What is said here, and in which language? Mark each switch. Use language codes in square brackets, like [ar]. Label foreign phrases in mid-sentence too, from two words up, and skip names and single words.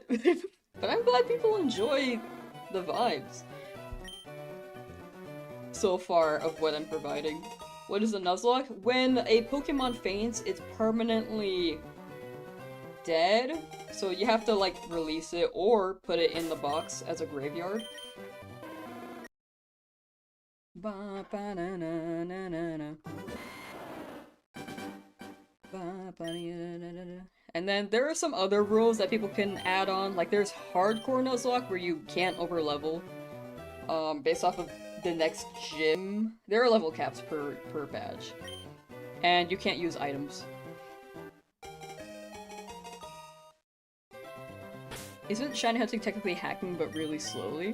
[en] But I'm glad people enjoy the vibes so far of what I'm providing. What is a Nuzlocke? When a Pokemon faints, it's permanently dead. So you have to, like, release it or put it in the box as a graveyard. Ba ba na na na na na. Ba ba na na na na. And then there are some other rules that people can add on. Like there's hardcore Nuzlocke where you can't overlevel. Based off of the next gym. There are level caps per badge. And you can't use items. Isn't shiny hunting technically hacking but really slowly?